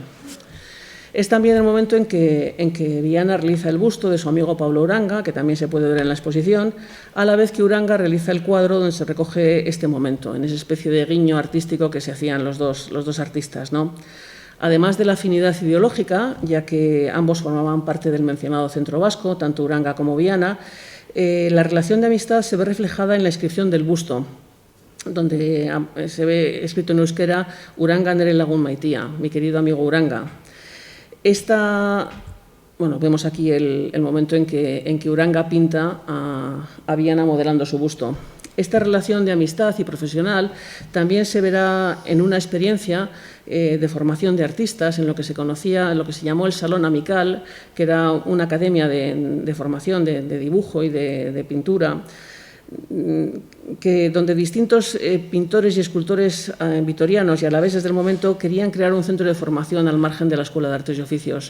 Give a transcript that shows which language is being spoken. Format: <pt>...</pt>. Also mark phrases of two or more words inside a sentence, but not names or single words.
<es>Es también el momento en que Viana realiza el busto de su amigo Pablo Uranga, que también se puede ver en la exposición, a la vez que Uranga realiza el cuadro donde se recoge este momento, en esa especie de guiño artístico que se hacían los dos artistas, ¿no? Además de la afinidad ideológica, ya que ambos formaban parte del mencionado Centro Vasco, tanto Uranga como Viana, la relación de amistad se ve reflejada en la inscripción del busto, donde se ve escrito en euskera: Uranga</es> <eu>nere lagun maitia,</eu> <es>mi querido amigo Uranga. Bueno, vemos aquí el momento en que Uranga pinta a Viana modelando su busto. Esta relación de amistad y profesional también se verá en una experiencia de formación de artistas en lo que se conocía, en lo que se llamó el Salón Amical, que era una academia de formación de dibujo y de pintura, donde distintos pintores y escultores vitorianos y alaveses del momento querían crear un centro de formación al margen de la Escuela de Artes y Oficios.</es>